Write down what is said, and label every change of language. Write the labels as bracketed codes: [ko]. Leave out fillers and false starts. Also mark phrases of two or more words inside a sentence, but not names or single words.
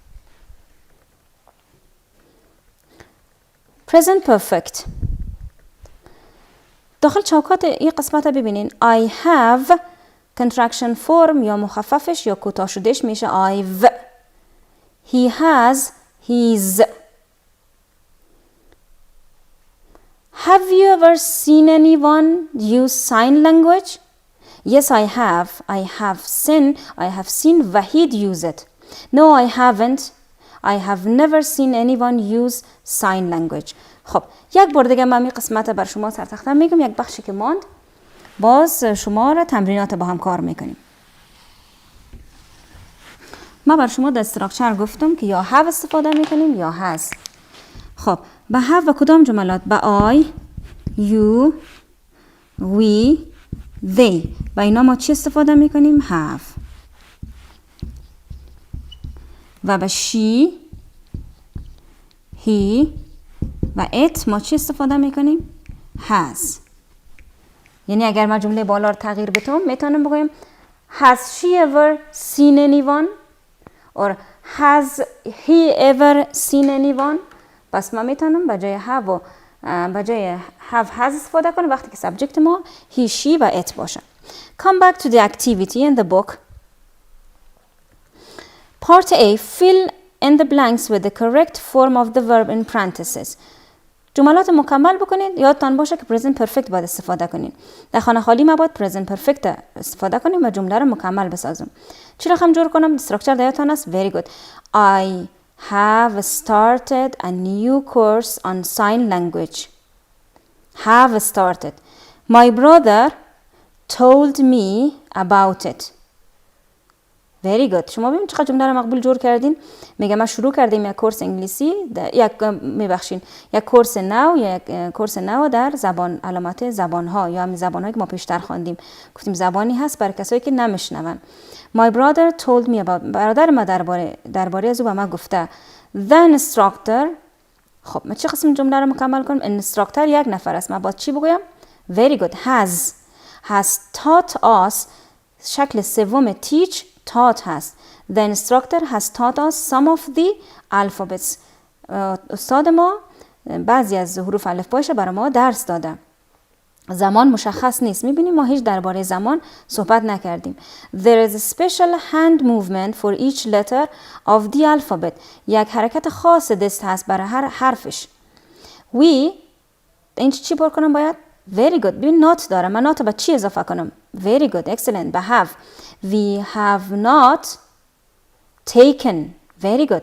[en] present perfect. [fa] داخل چوکات این قسمت ببینین I have [en] contraction form [fa] یا مخففش یا کوتاه شدهش میشه I've. [en] He has his. Have you ever seen anyone use sign language? Yes, I have. I have seen Wahid use it. No, I haven't. I have never seen anyone use sign language. [fa] خب یک بار دیگه من این قسمت بر شما سرتختم میگم، یک بخشی که ماند باز شما را تمرینات با هم کار میکنیم. ما بر شما در استراکچر گفتم که یا have استفاده میکنیم یا has. خب به have و کدام جملات؟ به [en] I, you, we, they. [fa] با اینا ما چی استفاده میکنیم؟ [en] have. و به she, he, [fa] و it ما چی استفاده میکنیم؟ has. یعنی اگر ما جمله بالا رو تغییر بدم میتونم بگویم [en] has she ever seen anyone or has he ever seen anyone. [fa] پس ما میتونم بجای have و بجای have has استفاده کنم وقتی که سابجکت ما he she و it باشه. [en] Come back to the activity in the book. Part A, fill in the blanks with the correct form of the verb in parentheses. [fa] جملات مکمل بکنید. یادتان باشه که [en] present perfect [fa] باید استفاده کنید. در خانه خالی ما باید [en] present perfect [fa] استفاده کنیم و جمله رو مکمل بسازم. چی رقم جور کنم؟ structure یادتان است. [en] Very good. I have started a new course on sign language. Have started. My brother told me about it. Very good. [fa] شما ببینید چقدر جمله رو مقبول جور کردین. میگم ما شروع کردیم یک کورس انگلیسی، یک کورس نو، یک کورس نو در زبان، علامت زبان ها یا همین زبان هایی که ما پیشتر خواندیم. گفتیم زبانی هست برای کسایی که نمیشنون. [en] My brother told me about. [fa] برادر ما درباره از او به ما گفته. [en] The instructor. [fa] خب من چه قسم جمله رو مکمل کنم؟ instructor یک نفر است. من باید چی بگویم؟ [en] Very good. Has taught us. [fa] شکل سوم [en] teach taught [fa] هست. [en] The instructor has taught us some of the alphabets. [fa] استاد ما بعضی از حروف الفبایش برای ما درس داده. زمان مشخص نیست. میبینیم ما هیچ درباره زمان صحبت نکردیم. [en] There is a special hand movement for each letter of the alphabet. [fa] یک حرکت خاص دست هست برای هر حرفش. این چی پر کنم باید؟ [en] Very good. [fa] ببین not داره. [en] من not [fa] با چی اضافه کنم؟ [en] Very good. Excellent. به have. We have not taken. Very good.